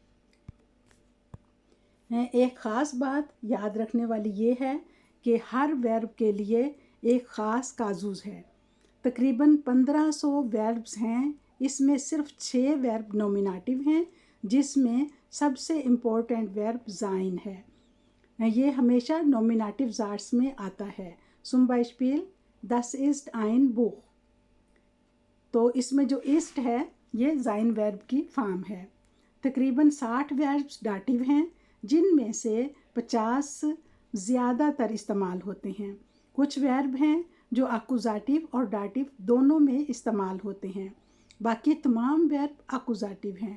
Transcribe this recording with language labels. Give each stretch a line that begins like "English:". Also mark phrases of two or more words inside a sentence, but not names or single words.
Urdu: ایک خاص بات یاد رکھنے والی یہ ہے کہ ہر ورب کے لیے ایک خاص کازوز ہے۔ تقریباً 1500 وربز ہیں، اس میں صرف 6 ورب نومینیٹیو ہیں، جس میں سب سے
English: important verb
Urdu: زائن ہے، یہ ہمیشہ نومینیٹیو زارٹس میں آتا ہے۔
German: zum Beispiel das ist ein Buch،
Urdu: تو اس میں جو ist ہے یہ زائن ورب کی فارم ہے۔ تقریباً 60 وربز ڈاٹیو ہیں، جن میں سے 50 زیادہ تر استعمال ہوتے ہیں۔ کچھ ورب ہیں جو اکوزیٹو اور ڈاٹیو دونوں میں استعمال ہوتے ہیں، باقی تمام ورب اکوزیٹو ہیں۔